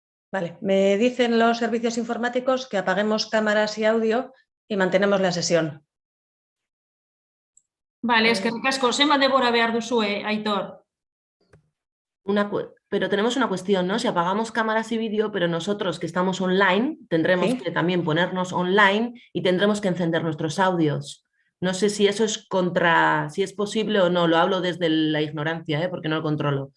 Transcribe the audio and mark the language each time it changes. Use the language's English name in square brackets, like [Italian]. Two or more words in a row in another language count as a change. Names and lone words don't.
[Spanish] Vale, me dicen los servicios informáticos que apaguemos cámaras y audio y mantenemos la sesión. Vale, [Basque] eskerrik asko. Zenbat denbora behar duzue, Aitor? [Spanish] Pero tenemos una cuestión, ¿no? Si apagamos cámaras y vídeo, pero nosotros que estamos online, tendremos Sí. que también ponernos online y tendremos que encender nuestros audios. No sé si eso es si es posible o no, lo hablo desde la ignorancia, porque no lo controlo.